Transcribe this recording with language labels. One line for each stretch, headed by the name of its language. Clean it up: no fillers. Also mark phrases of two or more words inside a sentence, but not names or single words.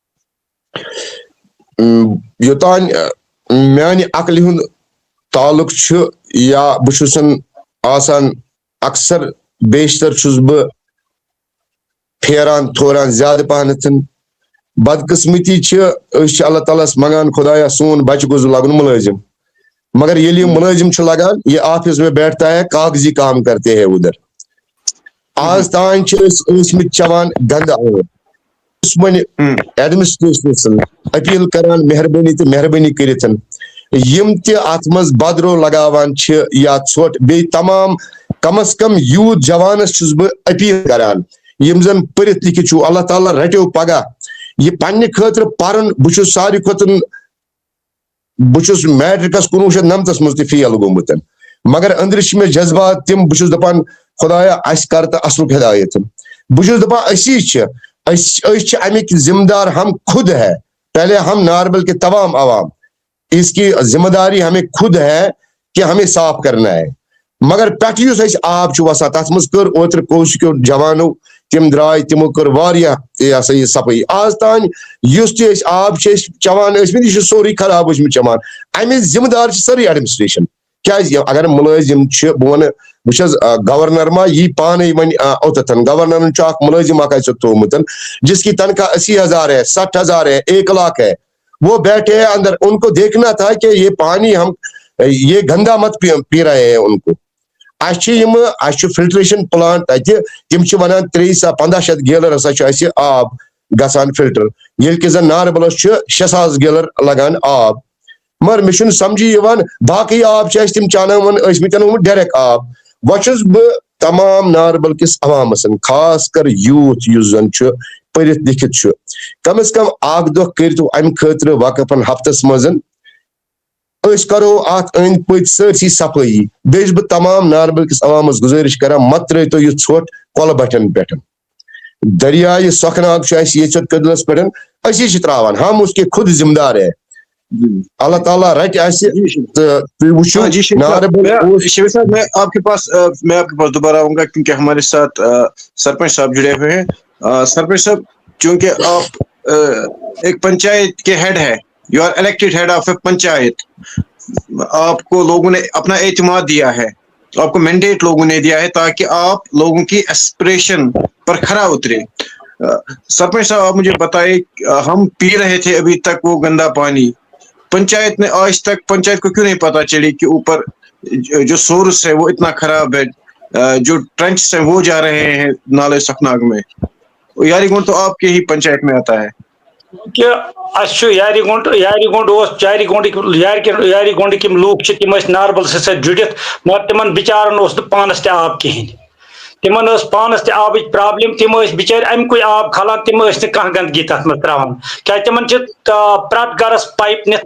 Kashmiri: یوتان میانہِ عقلہِ ہُنٛد تعلق چھُ یا بہٕ چھُسن آسان اکثر بیشتر چھُس بہٕ پھیران تھوران زیادٕ پہنتھ بدقسمتی چھِ أسۍ چھِ اللہ تعالیٰ ہس منگان خدایا سون بچہ گوٚژھ لگُن ملٲزم مگر ییٚلہِ یہِ ملٲزم چھُ لگان
Urdu: یہ آفس میں بیٹھتا ہے کاغذی کام کرتے ہیں ادھر
Kashmiri: آز تانۍ چھِ أسۍ ٲسمٕتۍ چٮ۪وان گنٛدٕ آب یُس وۄنۍ ایڈمنسٹریشنس اپیل کران مہربٲنی تہٕ مہربٲنی کٔرِتھ یِم تہِ اتھ منٛز بدرو لگاوان چھِ یا ژھۄٹھ بیٚیہِ تمام کم از کم یوٗتھ جوانس چھُس بہٕ اپیل کران یِم زن پٔرِتھ لیکھِتھ چھُ اللہ تعالیٰ رٹیو پگاہ یہ پننہِ خٲطرٕ پرُن بہٕ چھُس ساروی کھۄتہٕ بہٕ چھُس میٹرکس 1999 منٛز تہِ فیل گوٚمُت مگر أنٛدرٕ چھِ مےٚ جذبات تِم بہٕ چھُس دپان خدایا اسہِ کر تہٕ اصلُک ہدایت بہٕ چھُس دپان أسی چھِ أسۍ چھِ امیِکۍ ذمہ دار
Urdu: ہم خود ہے پہلے ہم ناربل کے تمام عوام اس کی ذمہ داری ہمیں خود ہے کہ ہمیں صاف کرنا ہے
Kashmiri: مگر پٮ۪ٹھٕ یُس اَسہِ آب چھُ وسان تتھ منٛز کٔر اوترٕ کوشِکیو جوانو تِم درٛاے تِمو کٔر واریاہ یہ ہسا یہِ صفٲیی آز تانۍ یُس تہِ أسۍ آب چھِ أسۍ چٮ۪وان ٲسمٕتۍ یہِ چھُ سورُے خراب ٲسمٕتۍ چٮ۪وان اَمِچ ذمہ دار چھِ سٲرٕے ایڈمنسٹریشن کیازِ اگر مُلٲزم چھِ بہٕ وَنہٕ بہٕ چھَس گورنر ما یی پانے وۄنۍ اوٚتتھ گورنرن چھُ اکھ مُلٲزم اکھ اَسہِ تھوٚومُت
Urdu: جس کی تنخواہ 80,000 ہے 60,000 ہے 1 لاکھ ہے وہ بیٹھے ہیں اندر ان کو دیکھنا تھا کہ یہ پانی ہم یہ گندا مت پی رہے ہیں ان کو
Kashmiri: اَسہِ چھُ
English: filtration plant
Kashmiri: تتہِ تِم چھِ ونان 300-1500 گیلر ہسا چھُ اَسہِ آب گژھان فلٹر ییٚلہِ کہِ زن ناربلس چھُ 6,000 گیلر لگان آب مگر مےٚ چھُنہٕ سمجھی یِوان باقٕے آب چھِ اَسہِ تِم چاناوان ٲسمٕتۍ ڈایریکٹ آب وۄنۍ چھُس بہٕ تمام ناربل کِس عوامس خاص کر یوٗتھ یُس زن چھُ پٔرِتھ لیکھِتھ چھُ کم از کم اکھ دۄہ کٔرتو امہِ خٲطرٕ وقفن ہفتس منٛز أسۍ کرو اتھ أنٛدۍ پٔکۍ سٲرسٕے صفٲیی بیٚیہِ چھُس بہٕ تمام ناربل کِس عوامس گُزٲرِش کران مت ترٲیتو یہِ ژھۄٹھ کۄلہٕ بٹھٮ۪ن پٮ۪ٹھ دریایہِ سۄکھناگ چھُ اَسہِ ییٚژھِ کٔدلس پٮ۪ٹھ أسی چھِ تراوان
Urdu: ہم اس کے خود ذمہ دار ہے
Kashmiri: اللہ تعالیٰ رٹہِ اَسہِ تہٕ تُہۍ وٕچھِو ناربل
Urdu: شبیر صاحب میں آپ کے پاس دوبارہ آؤں گا کیونکہ ہمارے ساتھ سرپنچ صاحب جڑے ہوئے ہیں سرپنچ صاحب چونکہ آپ ایک پنچایت کے ہیڈ ہے یو
English: are elected head of a panchayat
Urdu: آپ کو لوگوں نے اپنا اعتماد دیا ہے آپ کو مینڈیٹ لوگوں نے دیا ہے تاکہ آپ لوگوں کی ایسپریشن پر کھرا اترے سرپنچ صاحب آپ مجھے بتائیں ہم پی رہے تھے ابھی تک وہ گندا پانی پنچایت نے آج تک پنچایت کو کیوں نہیں پتا چلی کہ اوپر جو سورس ہے وہ اتنا خراب ہے جو ٹرنچ ہیں وہ جا رہے ہیں نالے سکھناگ میں یاری گنڈ تو آپ کے ہی پنچایت میں آتا ہے
Kashmiri: کہ یاری گنڈ لوگ تم ناربل سۭتۍ جُڑِتھ مگر تمن بچارن پانس تہِ آب کہین تمن پانس تہِ آبٕچ پرابلم تم بچار امکُے آب کھالان تم نہٕ گندگی تتھ منٛز تراوان کیازِ تمن پرٛٮ۪تھ گرس پایپ نِتھ